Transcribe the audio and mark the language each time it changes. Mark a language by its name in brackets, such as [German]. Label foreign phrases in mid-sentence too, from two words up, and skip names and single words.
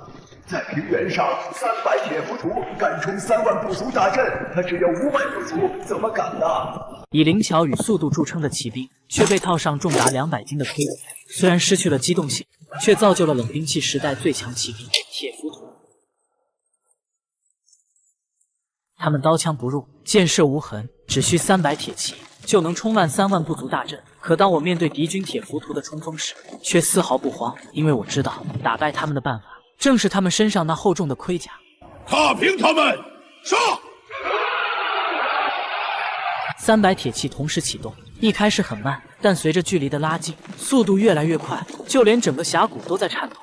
[Chinese] 在平原上，300铁浮屠敢冲3万部族大阵，他只有5万部族，怎么敢呢？以灵巧与速度著称的骑兵，却被套上重達200斤的盔甲，虽然失去了机动性，却造就了冷兵器时代最强骑兵铁浮屠。他们刀槍不入，箭射無痕，只需300鐵騎就能衝爛3萬部族大陣。可當我面對敵軍鐵浮屠的衝鋒時，卻絲毫不慌，因為我知道打敗他們的辦法正是他們身上那厚重的盔甲。踏平他們，殺！300鐵騎同時啟動，一開始很慢，但隨着距離的拉近，速度越來越快，就連整個峽谷都在顫抖。